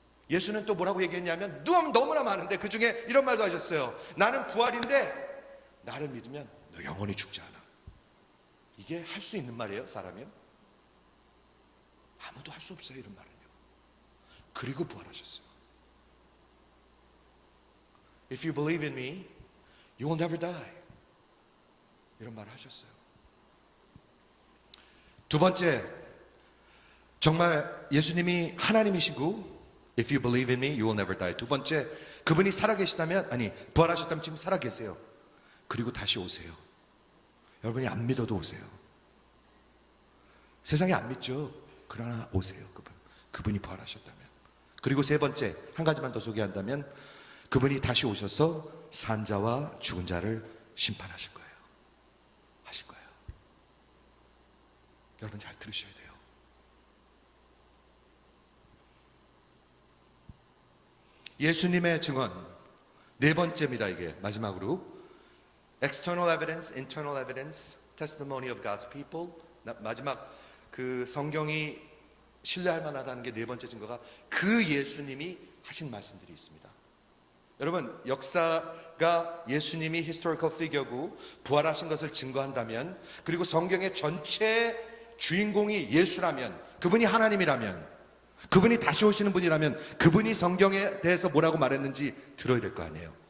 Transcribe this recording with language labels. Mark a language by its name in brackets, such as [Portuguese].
[Korean] 예수는 또 뭐라고 얘기했냐면 너무나 많은데 그 중에 이런 말도 하셨어요. 나는 부활인데 나를 믿으면 너 영원히 죽지 않아. 이게 할 수 있는 말이에요, 사람이요? 아무도 할 수 없어요, 이런 말은요. 그리고 부활하셨어요. [English] If you believe in me, you will never die. [Korean] 이런 말을 하셨어요. 두 번째, 정말 예수님이 하나님이시고 [English] If you believe in me, you will never die. [Korean] 두 번째, 그분이 살아계시다면, 부활하셨다면 지금 살아계세요. 그리고 다시 오세요. 여러분이 안 믿어도 오세요. 세상이 안 믿죠. 그러나 오세요. 그분이 부활하셨다면. 그리고 세 번째, 한 가지만 더 소개한다면 그분이 다시 오셔서 산자와 죽은 자를 심판하실 거예요. 하실 거예요. 여러분 잘 들으셔야 돼요. 예수님의 증언, 네 번째입니다. 이게 마지막으로 [English] external evidence, internal evidence, testimony of God's people. [Korean] 마지막 그 성경이 신뢰할 만하다는 게 네 번째 증거가 그 예수님이 하신 말씀들이 있습니다. 여러분, 역사가 예수님이 [English] historical figure [Korean] 고 부활하신 것을 증거한다면, 그리고 성경의 전체 주인공이 예수라면, 그분이 하나님이라면, 그분이 다시 오시는 분이라면, 그분이 성경에 대해서 뭐라고 말했는지 들어야 될 거 아니에요.